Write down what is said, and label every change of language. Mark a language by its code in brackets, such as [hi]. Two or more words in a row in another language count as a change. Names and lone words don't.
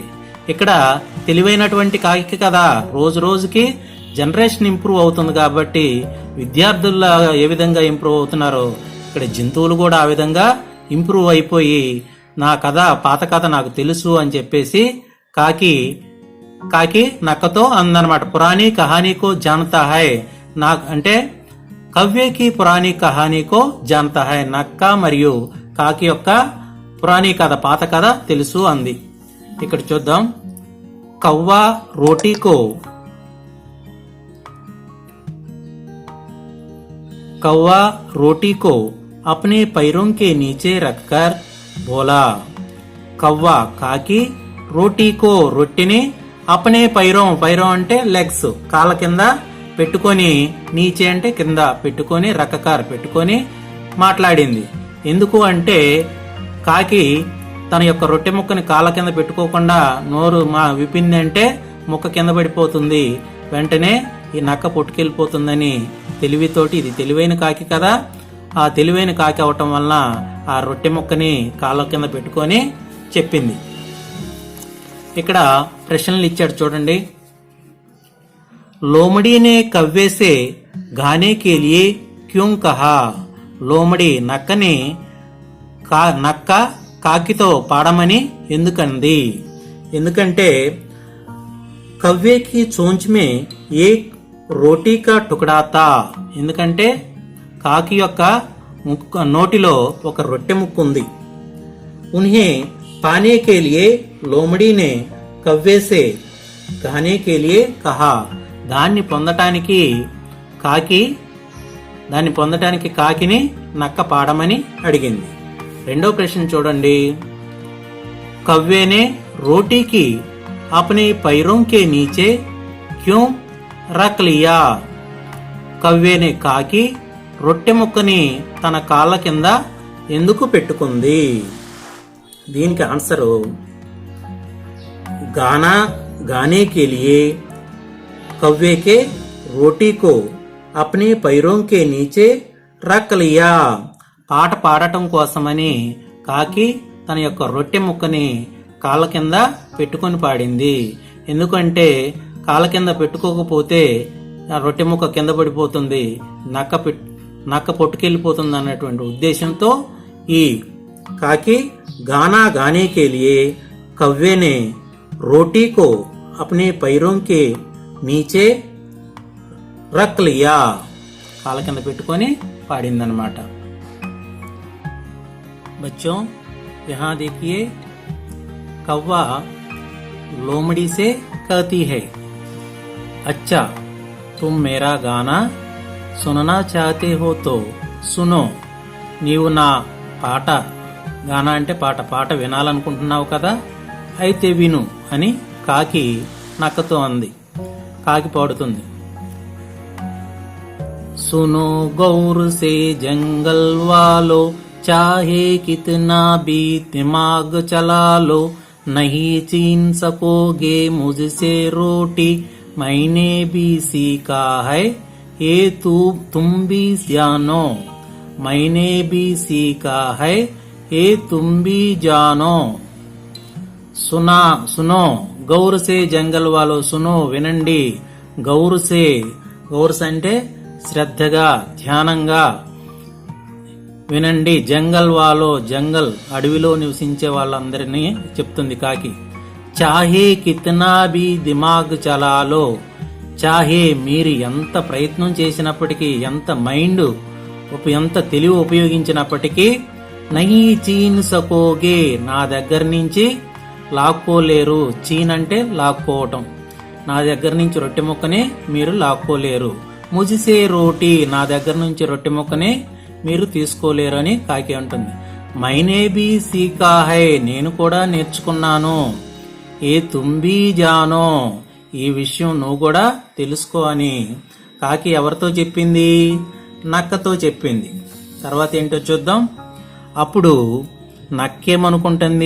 [te] ఇక్కడ తెలివైనటువంటి కాకి కదా, రోజు రోజుకి [en] generation improve [te] అవుతుంది కాబట్టి విద్యార్థుల్లో ఏ విధంగా ఇంప్రూవ్ అవుతున్నారో ఇక్కడ జంతువులు కూడా ఆ విధంగా ఇంప్రూవ్ అయిపోయి నా కథ, పాత కథ నాకు తెలుసు అని చెప్పేసి కాకి నక్కతో అందనమాట. [hi] पुरानी कहानी को जानता है. [te] నా అంటే [hi] कव्वे की पुरानी कहानी को जानता है. [te] నక్క మరియు కాకి యొక్క పురాణీ కథ, పాత కథ తెలుసు అంది. ఇక్కడ చూద్దాం. [hi] कव्वा रोटी को कौवा रोटी को अपने पैरों के नीचे रखकर बोला. [te] कौवा కాకి రోటీకో రొట్టెని [hi] अपने पैरों [te] అంటే లెగ్స్ కాళ్ళ కింద పెట్టుకొని, నీచే అంటే కింద పెట్టుకొని, రక్కకార్ పెట్టుకొని మాట్లాడింది. ఎందుకు అంటే కాకి తన యొక్క రొట్టె ముక్కని కాళ్ళ కింద పెట్టుకోకుండా నోరు విప్పింది అంటే ముక్క కింద పడిపోతుంది, వెంటనే ఈ నక్క పొట్టుకెళ్ళిపోతుందని తెలివితోటి, ఇది తెలివైన కాకి కదా, ఆ తెలివైన కాకి అవటం వలన ఆ రొట్టె ముక్కని కాళ్ళ కింద పెట్టుకొని చెప్పింది. ఇక్కడ ప్రశ్నలు ఇచ్చాడు చూడండి. [hi] लोमड़ी ने कव्वे से गाने के लिए क्यों कहा. [te] లోమడి నక్కని నక్క కాకితో పాడమని ఎందుకంది? [hi] ఎందుకంటే कव्वे की चोंच में एक रोटी का टुकड़ा था. [te] ఎందుకంటే కాకి యొక్క నోటిలో ఒక రొట్టె ముక్కు ఉంది. [hi] उन्हें पाने के लिए लोमड़ी ने कव्वे से गाने के लिए कहा. [te] దాన్ని పొందటానికి కాకిని నక్క పాడమని అడిగింది. రెండో ప్రశ్న చూడండి. [hi] कव्वे ने रोटी की अपने पैरों के नीचे क्यों रख लिया. [te] కవ్వేనే కాకి రొట్టె ముక్కని తన కాళ్ళ కింద ఎందుకు పెట్టుకుంది? దీనికి ఆన్సరు [hi] गाने के लिए कव्वे के रोटी को अपने पैरों के नीचे रख लिया. [te] పాట పాడటం కోసమని కాకి తన యొక్క రొట్టె ముక్కని కాళ్ళ కింద పెట్టుకొని పాడింది. ఎందుకంటే కాళ్ళ కింద పెట్టుకోకపోతే ఆ రొట్టె ముక్క కింద పడిపోతుంది, నక్క పొట్టుకెళ్ళిపోతుంది అన్నటువంటి ఉద్దేశంతో ఈ కాకి [hi] गाना गाने के लिए कव्वे ने रोटी को अपने पैरों के नीचे रख लिया. [te] కాళ్ళ కింద పెట్టుకొని పాడిందన్నమాట. [hi] बच्चों यहाँ देखिए, कौवा लोमड़ी से कहती है, अच्छा तुम मेरा गाना सुनना चाहते हो तो सुनो. [te] నీవు నా పాట, గానా అంటే పాట వినాలనుకుంటున్నావు కదా, అయితే విను అని కాకి నక్కతో అంది. కాకి పాడుతుంది. [hi] सुनो गौर से जंगल वालो, चाहे कितना भी दिमाग चला लो, नहीं छीन सकोगे मुझसे रोटी, मैंने भी सीखा है ये तुम भी जानो. मैंने भी सीखा है ये तुम भी जानो. सुनो गौर से जंगल वालो, सुनो [te] వినండి, గౌర్ అంటే శ్రద్ధగా ధ్యానంగా వినండి. [hi] जंगल वालो, [te] జంగల్ అడవిలో నివసించే వాళ్ళందరినీ చెప్తుంది కాకి. [hi] चाहे कितना भी दिमाग चला लो, चाहे [te] మీరు ఎంత ప్రయత్నం చేసినప్పటికీ, ఎంత తెలివి ఉపయోగించినప్పటికీ, [hi] नहीं छीन सकोगे [te] నా దగ్గర నుంచి లాక్కోలేరు. చీన్ అంటే లాక్కోవటం. నా దగ్గర నుంచి రొట్టె ముక్కని మీరు లాక్కోలేరు. [hi] मुझसे रोटी, [te] నా దగ్గర నుంచి రొట్టె ముక్కని మీరు తీసుకోలేరు అని కాకి అంటుంది. [hi] मैंने भी सीखा है, [te] నేను కూడా నేర్చుకున్నాను. [hi] ये तुम भी जानो, [te] ఈ విషయం నువ్వు కూడా తెలుసుకో అని కాకి ఎవరితో చెప్పింది? నక్కతో చెప్పింది. తర్వాత ఏంటో చూద్దాం. అప్పుడు నక్కేమనుకుంటుంది?